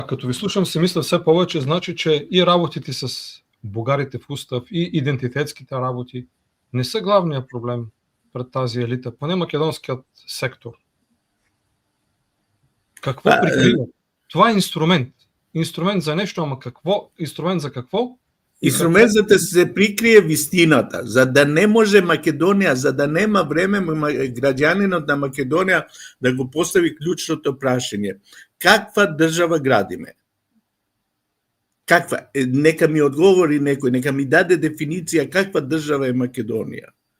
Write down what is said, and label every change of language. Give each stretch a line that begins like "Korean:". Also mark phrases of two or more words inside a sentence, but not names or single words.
Bulgarian: Като ви слушам се мисля все повече, значи, че и работите с бугарите в устав, и идентитетските работи не са главният проблем пред тази елита, поне македонският сектор. Какво прикрива? Това е инструмент. Инструмент за нещо, ама какво? Инструмент за какво?
Macedonian: Инструмент за да се прикрие вистината, за да не може Македонија, за да нема време граѓанинот на Македонија да го постави клучното прашање. Каква држава градиме? Каква? Нека ми одговори некој, нека ми даде дефиниција каква држава е Македонија.